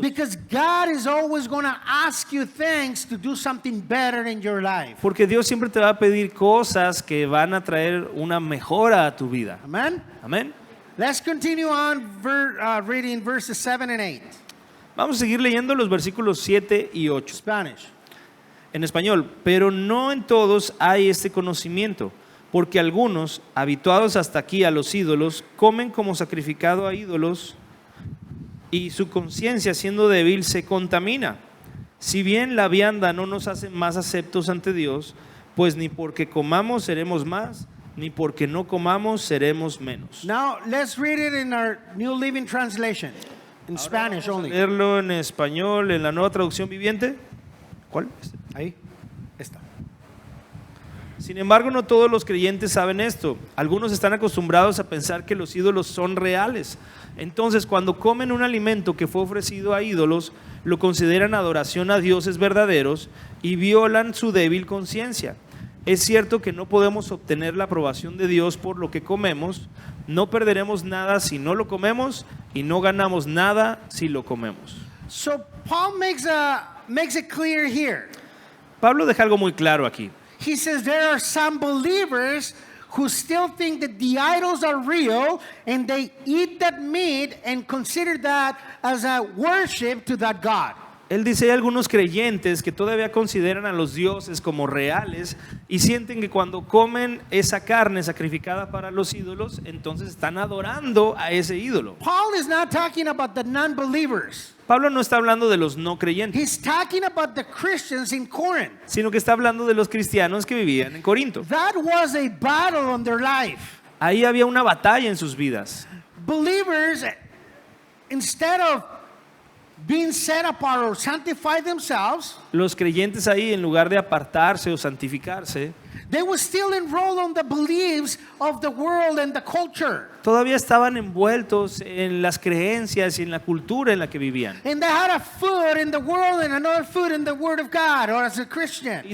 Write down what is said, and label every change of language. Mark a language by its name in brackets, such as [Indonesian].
[English] Because God is always going to ask you things to do something better in your life. [Spanish] porque Dios siempre te va a pedir cosas que van a traer una mejora a tu vida. [English] Amen? [Spanish] Amén. [English] Let's continue on reading verses 7 and 8. [Spanish] Vamos a seguir leyendo los versículos 7 y 8. [English] Spanish. [Spanish] En español, pero no en todos hay este conocimiento, porque algunos, habituados hasta aquí a los ídolos, comen como sacrificado a ídolos y su conciencia, siendo débil, se contamina. Si bien la vianda no nos hace más aceptos ante Dios, pues ni porque comamos seremos más, ni porque no comamos seremos menos. [English] Now, let's read it in our New Living Translation. In Spanish only. [Spanish] Leerlo en español, en la nueva traducción viviente. ¿Cuál? Ahí. Está. Sin embargo, no todos los creyentes saben esto. Algunos están acostumbrados a pensar que los ídolos son reales. Entonces, cuando comen un alimento que fue ofrecido a ídolos, lo consideran adoración a dioses verdaderos y violan su débil conciencia. Es cierto que no podemos obtener la aprobación de Dios por lo que comemos. No perderemos nada si no lo comemos y no ganamos nada si lo comemos. [English] So Paul makes it clear here. [Spanish] Pablo deja algo muy claro aquí. [English] He says there are some believers who still think that the idols are real and they eat that meat and consider that as a worship to that God. [Spanish] Él dice, hay algunos creyentes que todavía consideran a los dioses como reales y sienten que cuando comen esa carne sacrificada para los ídolos, entonces están adorando a ese ídolo. [English] Paul is not talking about the non-believers. [Spanish] Pablo no está hablando de los no creyentes, [English] He's talking about the Christians in Corinth. [Spanish] sino que está hablando de los cristianos que vivían en Corinto. [English] That was a battle on their life. [Spanish] Ahí había una batalla en sus vidas. [English] Believers, instead of being set apart or sanctify themselves, [Spanish] Los creyentes ahí, en lugar de apartarse o santificarse, [English] they were still enrolled on the beliefs of the world and the culture. [Spanish] todavía estaban envueltos en las creencias y en la cultura en la que vivían. [English] And they had a foot in the world and another foot in the Word of God, or as a Christian.